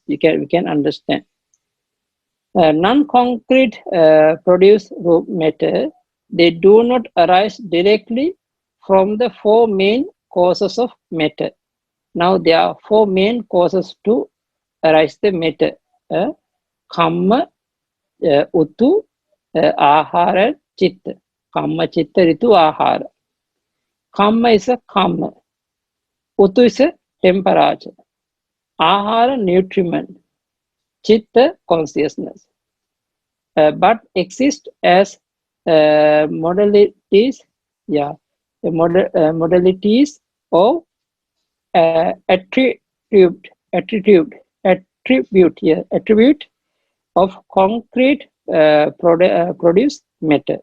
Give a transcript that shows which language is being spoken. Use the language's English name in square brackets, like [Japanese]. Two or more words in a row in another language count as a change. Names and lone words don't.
[English] We can understand. Non-concrete produce matter. They do not arise directly from the 4 main causes of matter. Now there are 4 main causes to arise the matter: [Pali] kamma, utu, ahara, chitta. Kamma, chitta, ritu, ahara. [English] Kamma is a kamma. Utu is a temperature. Ahara, nutriment. Chitta, consciousness. But exist as modalities, modalities of attribute of concrete produce matter.